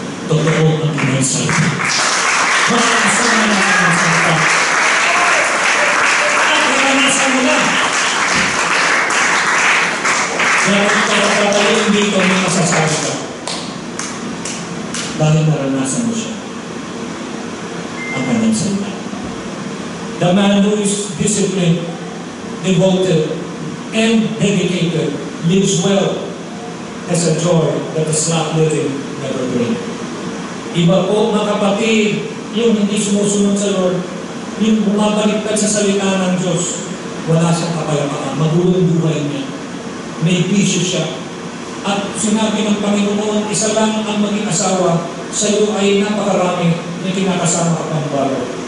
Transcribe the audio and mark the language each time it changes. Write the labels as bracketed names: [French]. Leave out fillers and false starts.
[Filipino] Totoo ang kanyang salita. Maranasan mo na ang kanyang salita. At maranasan mo na. Kaya kung tatatayin dito, may masasabi ka. Dahil naranasan mo siya ang kanyang salita. [English] The man who is disciplined, devoted, and dedicated lives well as a joy that the slack living never bring. [Filipino] Iba po mga kapatid, yung hindi sumusunod sa Lord, yung bumabaliktad sa salita ng Diyos, wala siyang kapayapaan, magulong buhay niya. May bisyo siya. At sinabi ng Panginoon, isa lang ang maging asawa, sa iyo ay napakarami na kinakasama ka pang bago.